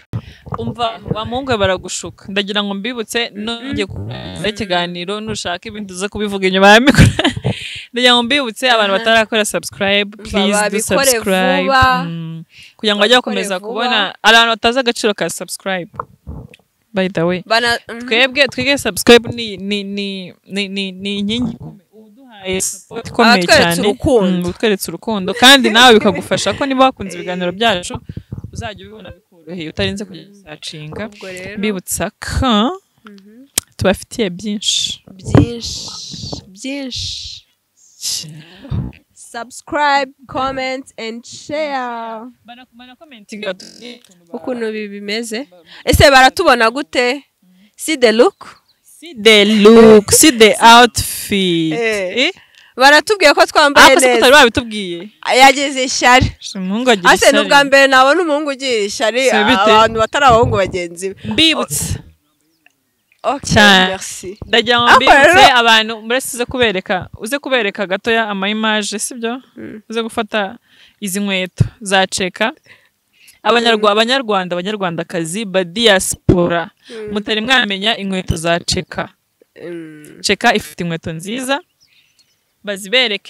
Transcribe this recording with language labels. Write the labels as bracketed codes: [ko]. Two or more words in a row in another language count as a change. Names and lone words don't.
[rw] umva wa muhungu baragushuka ndagira ngo mbibutse nongeye kuza ikiganiro nushaka ibintu uza kubivuga inyuma ya mikoro ndagira ngo mbibutse abantu batarakora [en] subscribe please do subscribe [rw] kugira ngo bajye bakomeza kubona abantu batazi agaciro ka subscribe [en] by the way [rw] twige subscribe ni inkingi ikomeye cyane utweretse urukundo kandi nawe bikagufasha ko niba wakunze ibiganiro byacu uzajya ubibona bikoroheye utarinze kujya gusacinga mbibutsa ko tubafitiye byinshi [en] subscribe comment and share [rw] ukuntu bimeze ese baratubona gute [en] see the look see the outfit [rw] baratubwiye ko twambaye neza utari babitubwiye yagize ishyari umuhungu agira ishyari n'ubwa mbere nabona umuhungu ugira ishyari abantu batari abahungu bagenzi be mbibutse merci ndagira ngo mbibutse abantu muresize uze kubereka gatoya ama-image sibyo uze gufata izi nkweto za Cheka abanyarwandakazi ba diaspora mutari mwamenya inkweto za Cheka ifite inkweto nziza bazibereke